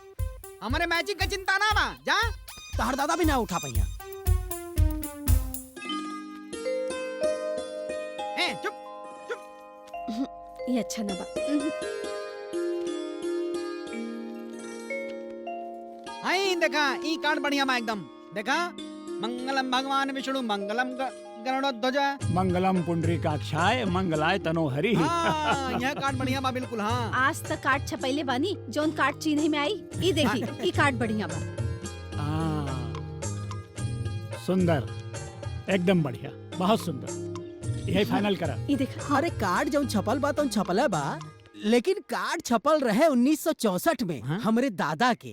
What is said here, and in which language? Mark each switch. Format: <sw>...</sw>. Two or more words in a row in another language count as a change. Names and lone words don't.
<bho>हमारे मैचिंग का चिंता ना बा, जा तहर दादा भी ना उठा पहिया। ए चुप, ये अच्छा ना बा। आई देखा ई कार्ड बढ़िया बा एकदम।</bho> <sa>देखा मंगलम भगवान विष्णु मंगलम गरुड़ध्वज मंगलम पुंडरीकाक्षाय मंगलाय तनोहरि।</sa> <bho>हाँ, यह कार्ड बढ़िया बा बिल्कुल। हाँ, आज तक कार्ड छपैले बानी, जोन कार्ड चिन्ह में आई, ई देखी, ई कार्ड बढ़िया बा। सुंदर, एकदम बढ़िया, बहुत सुंदर। यही फाइनल करा। ई देखा। अरे कार्ड जब छपल बा तो छपल बा, लेकिन कार्ड छपल रहे 1964 में हमरे दादा के।</bho>